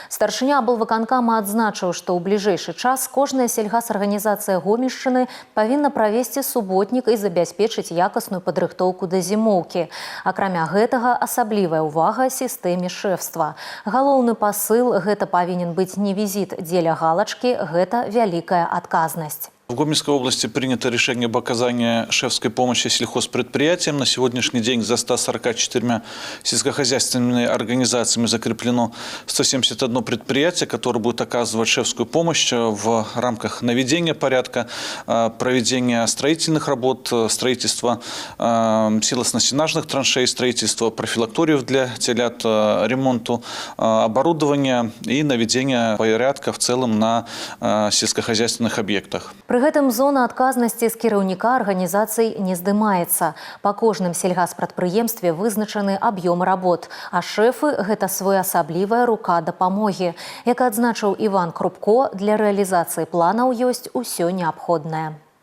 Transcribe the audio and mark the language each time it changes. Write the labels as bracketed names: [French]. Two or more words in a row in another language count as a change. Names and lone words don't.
[Belarusian] Старшыня аблвыканкама адзначыў, што ў бліжэйшы час кожная сельгасарганізацыя Гомельшчыны павінна правесці суботнік і забяспечыць якасную падрыхтоўку да зімоўкі. Акрамя гэтага, асаблівая ўвага сістэме шэфства. Галоўны пасыл – гэта павінен быць не візіт дзеля галачкі, гэта вялікая адказнасць. [Russian] В Гомельской области принято решение об оказании шефской помощи сельхозпредприятиям. На сегодняшний день за 144 сельскохозяйственными организациями закреплено 171 предприятие, которое будет оказывать шефскую помощь в рамках наведения порядка, проведения строительных работ, строительства силоснастенажных траншей, строительства профилакториев для телят, ремонту оборудования и наведения порядка в целом на сельскохозяйственных объектах. [Belarusian] Пры гэтым зона адказнасці з кіраўніка арганізацый не здымаецца. Па кожным сельгаспрадпрыемстве вызначаны аб'ёмы работ, а шэфы – гэта своеасаблівая рука дапамогі. Як адзначыў Іван Крупко, для рэалізацыі планаў ёсць усё неабходнае.